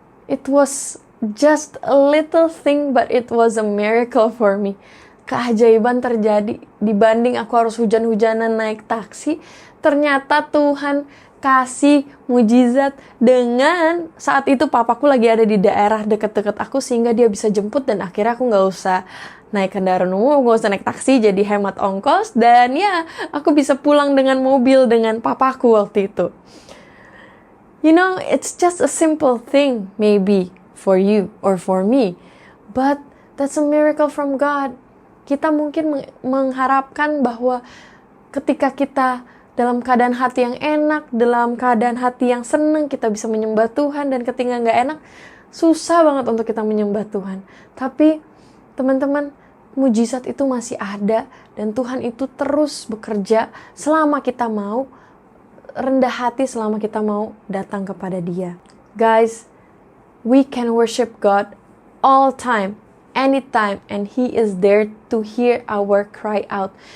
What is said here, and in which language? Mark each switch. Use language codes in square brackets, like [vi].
[en] It was just a little thing, but it was a miracle for me. [id] Keajaiban terjadi. Dibanding aku harus hujan-hujanan naik taksi, ternyata Tuhan kasih mujizat dengan saat itu papaku lagi ada di daerah dekat-dekat aku sehingga dia bisa jemput, dan akhirnya aku nggak usah naik kendaraan umum, nggak usah naik taksi, jadi hemat ongkos, dan ya aku bisa pulang dengan mobil dengan papaku waktu itu. [en] You know, it's just a simple thing maybe for you or for me, but that's a miracle from God. [id] Kita mungkin mengharapkan bahwa ketika kita dalam keadaan hati yang enak, dalam keadaan hati yang senang, kita bisa menyembah Tuhan, dan ketika nggak enak, susah banget untuk kita menyembah Tuhan. Tapi teman-teman, mujizat itu masih ada, dan Tuhan itu terus bekerja selama kita mau rendah hati, selama kita mau datang kepada Dia. [en] Guys, we can worship God all time, anytime, and He is there to hear our cry out.